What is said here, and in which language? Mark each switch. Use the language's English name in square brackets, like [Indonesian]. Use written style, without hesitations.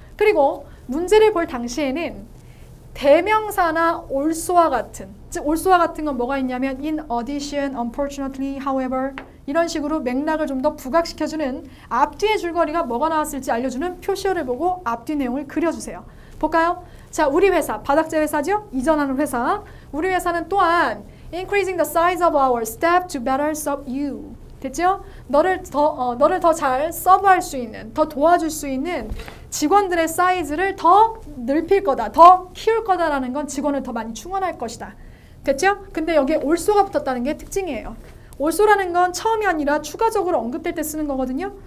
[Korean] 그리고 문제를 볼 당시에는 대명사나 also와 같은, 즉 also와 같은 건 뭐가 있냐면 [English] in addition, unfortunately, however [Korean] 이런 식으로 맥락을 좀 더 부각시켜주는 앞뒤의 줄거리가 뭐가 나왔을지 알려주는 표시어를 보고 앞뒤 내용을 그려주세요. 볼까요? 자, 우리 회사, 바닥재 회사죠? 이전하는 회사. 우리 회사는 또한 [English] increasing the size of our staff to better serve you. [Korean] 됐죠? 너를 더 잘 서브할 수 있는, 더 도와줄 수 있는 직원들의 사이즈를 더 넓힐 거다, 더 키울 거다라는 건 직원을 더 많이 충원할 것이다. 됐죠? 근데 여기에 also가 붙었다는 게 특징이에요. also라는 건 처음이 아니라 추가적으로 언급될 때 쓰는 거거든요.